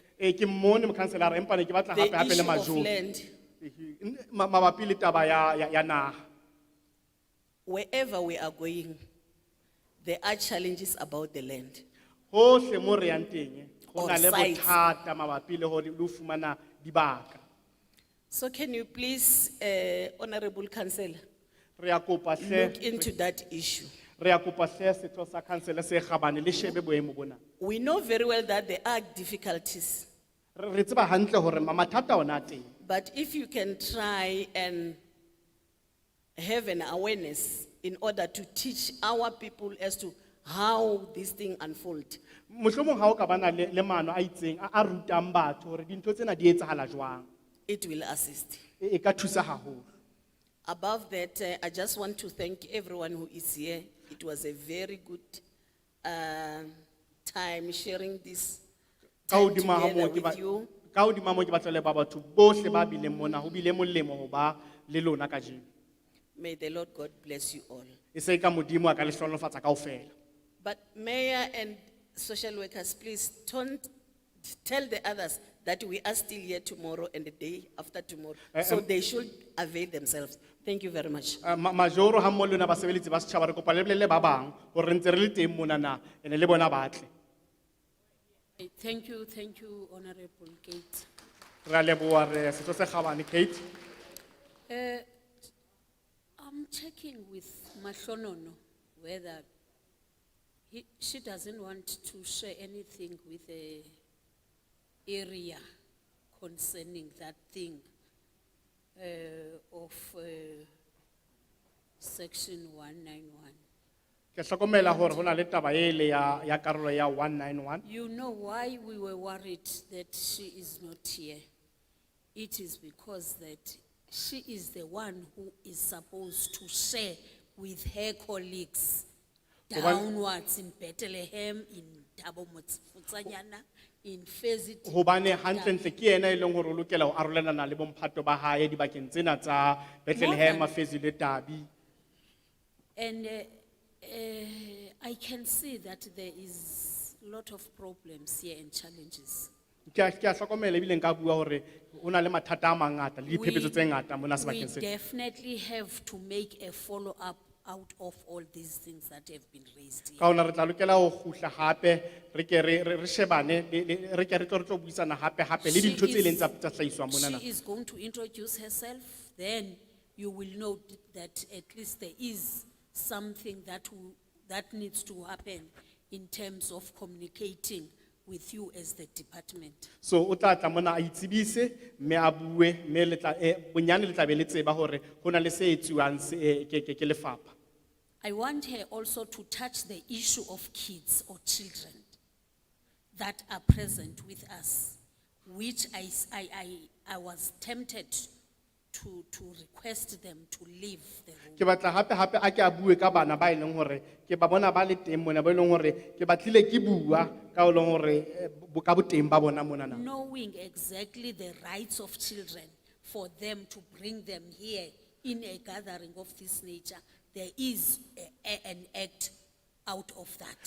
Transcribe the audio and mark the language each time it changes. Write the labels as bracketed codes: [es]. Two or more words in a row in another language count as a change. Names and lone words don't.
[st] Ke mmone mokhanselara empa ne ke batla [en] The [st] hape le [en] issue of majority. land, [st] Mabapi le taba ya naha. [en] wherever we are going, there are challenges about the land. [st] Hohle mo re yang teng, ho [en] Or [st] na le [en] sites. [st] bothata mabapi le hore le ho fumana dibaka. [en] So can you please, Honorable Councillor, [st] Re a kopa hle, [en] look into that issue? [st] re a kopa hle setho sa council se kgabane le shebe boemo bona. [en] We know very well that there are difficulties, [st] Re tseba hantle hore mathata ona a teng. [en] but if you can try and have an awareness in order to teach our people as to how this thing unfolds. [st] Mohlomong ha o ka bana le maano a itseng a rutang batho hore dintho tsena di etsahala jwang. [en] It will assist. [st] E ka thusa haholo. [en] Above that, I just want to thank everyone who is here. It was a very good time sharing this [st] Ka [en] time [st] hodima ha [en] together [st] moo ke ba- [en] with you. [st] ka hodima moo ke batla le ba batho bohle ba bileng mona ho bile molemo ho ba le lona kajeno. [en] May the Lord God bless you all. [st] E se ka modimo a ka le hlonolofatsa kaofela. [en] But mayor and social workers, please don't tell the others that we are still here tomorrow and the day after tomorrow. So they should avail themselves. Thank you very much. [st] Majoro ha mmoho le lona basebeletsi ba setjhaba re kopa le bolelle ba bang hore re ntse re le teng mona na ene le bona ba tle. [en] Thank you, Honorable Kate. [st] Re a leboha re setho se kgabane Kate. [en] I'm checking with Mahlonono whether she doesn't want to share anything with the area concerning that thing of section 191. [st] Ke hlokomela hore hona le taba ele ya karolo ya 191. [en] You know why we were worried that she is not here? It is because that she is the one who is supposed to share with her colleagues downwards in Bethlehem, in Thabo Motse-Futsanyana, in Fezit. [st] Hobane hantlentle ke yena e leng hore o lokela ho arolelana le bomphato ba hae dibakeng tsena tsa Bethlehem, Fezi le Tabi. [en] And I can see that there is a lot of problems here and challenges. [st] Ke a hlokomela ebile nka bua hore hona le mathata a mangata le diphephetso tse ngata mona [en] We [st] sebakeng sena. [en] definitely have to make a follow-up out of all these things that have been raised here. [st] Ka hona re tla lokela ho kgutla hape re ke re shebane re ke re tlo buisana hape le dintho tse leng tsa hlahiswa mona na. [en] She is going to introduce herself, then you will know that at least there is something that needs to happen in terms of communicating with you as the department. [st] So o tla tla mona a itsebise mme a bue mme le tla bonyane le tla be le tseba hore hona le se etsuwang ke lefapha. [en] I want her also to touch the issue of kids or children that are present with us, which I was tempted to request them to leave the room. [st] Ke batla hape a ke a bue ka bana ba e leng hore ke ba bona ba le teng mona ba e leng hore ke batlile ke bua ka o leng hore ka boteng ba bona mona na. [en] Knowing exactly the rights of children, for them to bring them here in a gathering of this nature, there is an act out of that.